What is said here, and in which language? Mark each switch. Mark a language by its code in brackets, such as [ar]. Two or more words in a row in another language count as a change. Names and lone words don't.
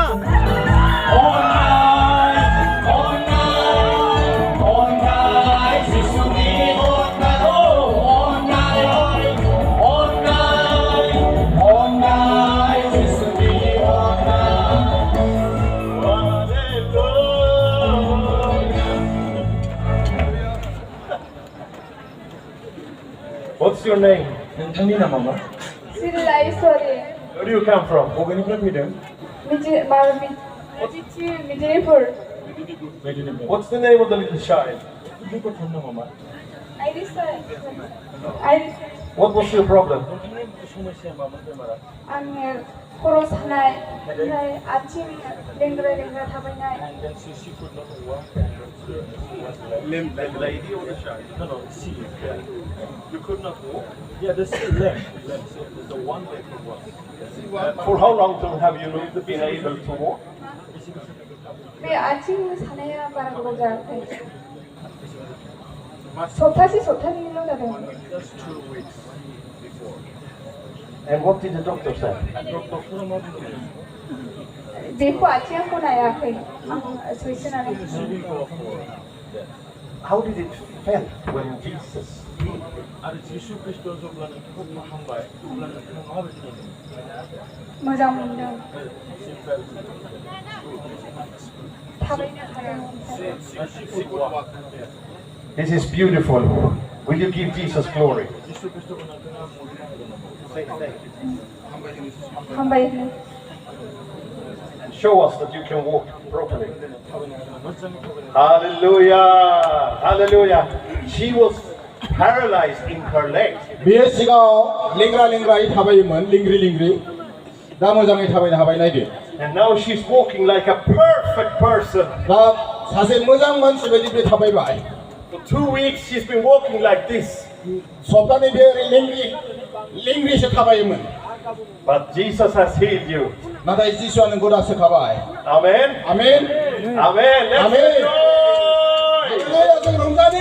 [en] All night, all night, all night, Jesus me, all night, all night, all night, all night, Jesus me, all night. What's your name? [brx] नोंथांनि नामा मा [en] Sorry. Where do you come from? [brx] बबेनिफ्राय फैदों [en] Midnapur. What's the name of the little child? [brx] बे गथ'नि नामा मा [en] Iris. What was your problem? [brx] समस्या मामोन बेमारा आङो खर' सानाय ओमफ्राय आथिं लेंग्रा थाबायनाय [en] And then she could not walk and she was left. The lady or the child? No, she. You could not walk? Yeah, the left. So the one leg could walk. For how long have you been able to walk? [brx] बे आथिं सानाया बारा गोबाव जायाखै सप्तानैल' जादों [en] Just 2 weeks before. And what did the doctor say? [brx] बेखौ आथिंखौ नायाखै आं सैसोनानै [en] How did it feel when Jesus healed? [brx] आरो जिसु ख्रिस्ट' जेब्ला नोंखौ फाहामबाय अब्ला नोंथाङा माबायदि मोनदों? मोजां मोनदों [en] She felt [brx] थाबायनो हादों [en] she could walk. This is beautiful. Will you give Jesus glory? जिसु ख्रिस्ट'खौ नोंथाङा मुलुगनि हागोन नामा? Say thank you. [brx] हामबाय [en] show us that you can walk properly. Hallelujah. Hallelujah. She was paralyzed in her legs. [brx] बेयो सिगाङाव लेंग्रायै थाबायोमोन लिंग्रि दा मोजाङै थाबायनो हाबाय नायदो [en] And now she's walking like a perfect person. [brx] दा सासे मोजां मानसि बायदि बे थाबायबाय [en] For 2 weeks she's been walking like this. [brx] सप्तानै बे लिंग्रिसो थाबायोमोन [en] But Jesus has healed you. [brx] नाथाय जिसुआ नोंखौ दा सोखाबाय [en] Amen. [brx] आमेन [en] Amen. Let's Amen. rejoice. [brx] हालेलुया जों रंजानि